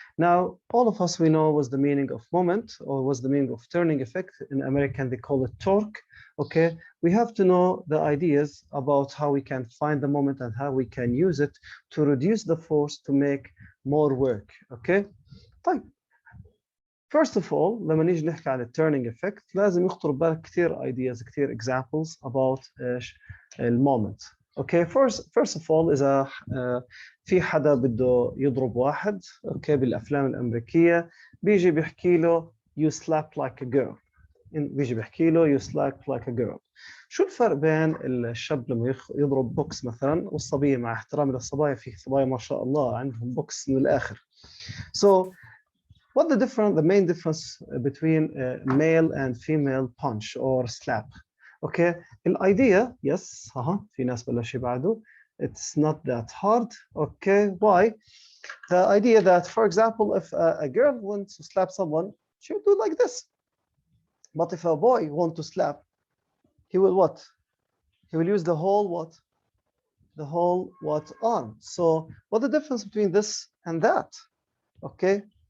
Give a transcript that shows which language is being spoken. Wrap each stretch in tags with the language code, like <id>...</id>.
<en>Now, all of us, we know what's the meaning of moment or what's the meaning of turning effect. In American, they call it torque. Okay, we have to know the ideas about how we can find the moment and how we can use it to reduce the force to make more work. Okay, طيب. First of all,</en> <ar>لما نيجي نحكي عن التيرنينج افكت لازم يخطر ببالك كثير ideas كثير</ar> <en>examples about</en> <ar>ايش المومنت. اوكي</ar> <en>first of all</en> <ar>اذا في حدا بده يضرب واحد اوكي بالافلام الامريكيه بيجي بيحكي له</ar> <en>you slap like a girl.</en> <ar>بيجي بيحكي له</ar> <en>you slap like a girl.</en> <ar>شو الفرق بين الشاب لما يضرب بوكس مثلا والصبيه؟ مع احترامي للصبايا، في صبايا ما شاء الله عندهم بوكس من الاخر.</ar> <en>So what the main difference between male and female punch or slap?</en> <ar>Okay, الidea, yes, في ناس بلش يبعدوا.</ar> <en>It's not that hard. Okay, why? The idea that, for example, if a girl wants to slap someone, she will do like this. But if a boy wants to slap, he will what? He will use the whole what? The whole what arm. So what's the difference between this and that? Okay.</en>